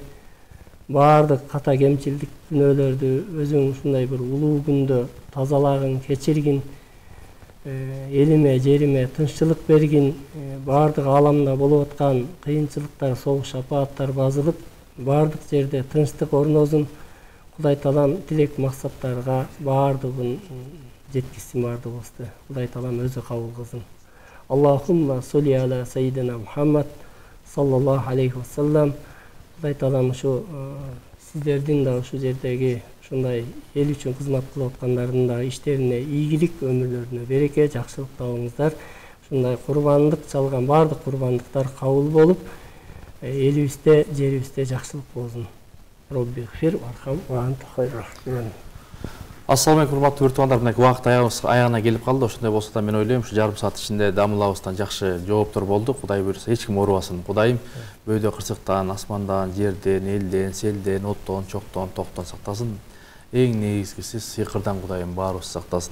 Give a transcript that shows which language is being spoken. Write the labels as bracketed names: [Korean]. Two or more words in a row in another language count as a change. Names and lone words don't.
[Kyrgyz] Баардык ката кемчилдик күнөөлөрдү өзүң ушундай бир улуу күндө тазалагын, кечиргин, элиме, жериме тынччылык бергин, баардык ааламда болуп аткан кыйынчылыктар, согуш, апааттар базылып, баардык жерде тынчтык орнозун. Кудай Таалам тилек максаттарга баардыгын жеткизсин баардыгыбызды. Кудай Таалам өзү кабыл кылсын. [Arabic] اللهم صل على سيدنا محمد صلى الله عليه وسلم. [Kyrgyz] Кудай Таалам ушу сиздердин да ушу жердеги ушундай эл үчүн кызмат кылып аткандардын да иштерине ийгилик, өмүрлөрүнө береке, жакшылык табыңыздар. Ушундай курбандык чалган баардык курбандыктар кабыл болуп, элибизде, жерибизде жакшылык болсун. [Arabic] رب اغفر وارحم وأنت خير الراحمين. السلام عليكم, [Kyrgyz] урматтуу бир туугандар, мына убакыт аягына келип калды. Ошондой болсо да мен ойлойм, ушу жарым саат ичинде Дамылабыздан жакшы жооптор болду. Кудай буйруса эч ким оорубасын. Кудайым бөөдө кырсыктан, асмандан, жерден, элден, селден, оттон, чоктон, токтон сактасын. Эң негизгиси сыйкырдан Кудайым баарыбызды сактасын.